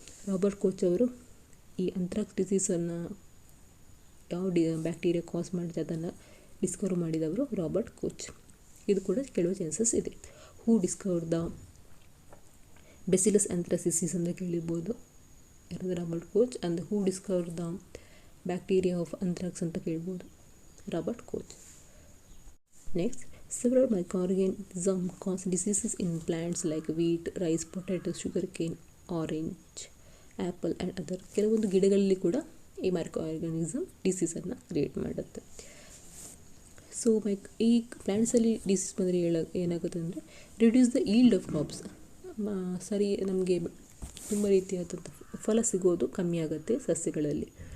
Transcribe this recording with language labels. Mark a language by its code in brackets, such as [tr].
[kn] Robert coach ಅವರು ಈ ಅಂಥ್ರಾಕ್ಸ್ ಡಿಸೀಸನ್ನು ಯಾವ ಬ್ಯಾಕ್ಟೀರಿಯಾ ಕಾಸ್ ಮಾಡಿದೆ ಅದನ್ನು ಡಿಸ್ಕವರ್ ಮಾಡಿದವರು ರಾಬರ್ಟ್ ಕೋಚ್. ಇದು ಕೂಡ ಕೇಳುವ ಚಾನ್ಸಸ್ ಇದೆ. [en] who discover the bacillus anthracis [kn] ಅಂತ ಕೇಳಿರ್ಬೋದು, ಯಾರಾದರೂ Robert coach. [en] and who discover the bacteria of anthrax [kn] ಅಂತ ಕೇಳ್ಬೋದು, [en] Robert Koch. Next Several microorganisms cause diseases in plants like wheat, rice, potato, sugarcane, orange, apple and other. [kn] ಕೆಲವೊಂದು ಗಿಡಗಳಲ್ಲಿ ಕೂಡ ಈ ಮೈಕ್ರೋ ಆರ್ಗಾನಿಸಮ್ ಡಿಸೀಸನ್ನು ಕ್ರಿಯೇಟ್ ಮಾಡುತ್ತೆ. ಸೊ ಈ ಪ್ಲ್ಯಾಂಟ್ಸಲ್ಲಿ ಡಿಸೀಸ್ ಬಂದರೆ ಏನಾಗುತ್ತೆ ಅಂದರೆ [en] Reduce the yield of crops. [kn] ಸರಿ ನಮಗೆ ತುಂಬ ರೀತಿಯಾದಂಥ ಫಲ ಸಿಗೋದು ಕಮ್ಮಿ ಆಗುತ್ತೆ ಸಸ್ಯಗಳಲ್ಲಿ.